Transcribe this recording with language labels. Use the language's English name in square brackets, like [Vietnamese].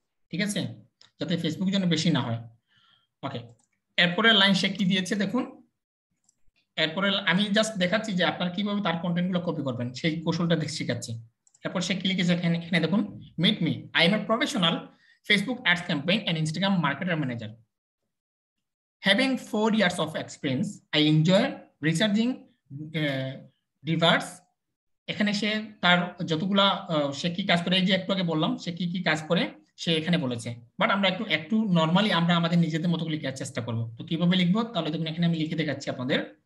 [Bangla] ঠিক আছে, যাতে ফেসবুক যেন বেশি না হয়। ওকে, এরপরে লাইন সে কি দিয়েছে দেখুন। এরপরে আমি জাস্ট দেখাচ্ছি যে আপনারা কিভাবে তার কন্টেন্টগুলো কপি করবেন, সেই কৌশলটা শিখাচ্ছি। এরপর সে কি লিখেছে এখানে, এখানে দেখুন, [English] Meet me, I am a professional Facebook ads campaign and Instagram marketer manager. Having 4 years of experience, I enjoy researching diverse. [Bangla] এখানে সে তার যতগুলা সে কি কাজ করে, এই যে একটু আগে বললাম সে কি কি কাজ করে সে এখানে বলেছে, বাট আমরা একটু একটু নরমালি আমরা আমাদের নিজেদের মতো লিখার চেষ্টা করব। তো কিভাবে লিখবো, তাহলে দেখুন এখানে আমি লিখে দেখাচ্ছি আপনাদের।